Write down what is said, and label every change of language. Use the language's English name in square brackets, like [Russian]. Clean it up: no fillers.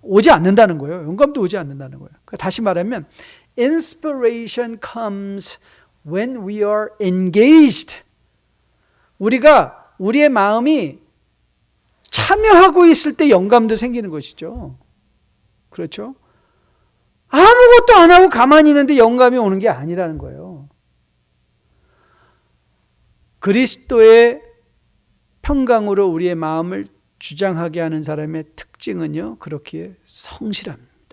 [Korean] 오지 않는다는 거예요. 영감도 오지 않는다는 거예요. 다시 말하면 [English] inspiration comes when we are engaged. [Korean] 우리가 우리의 마음이 참여하고 있을 때 영감도 생기는 것이죠. 그렇죠? 아무것도 안 하고 가만히 있는데 영감이 오는 게 아니라는 거예요. 그리스도의 평강으로 우리의 마음을 주장하게 하는 사람의 특징은요, 그렇기에 성실합니다.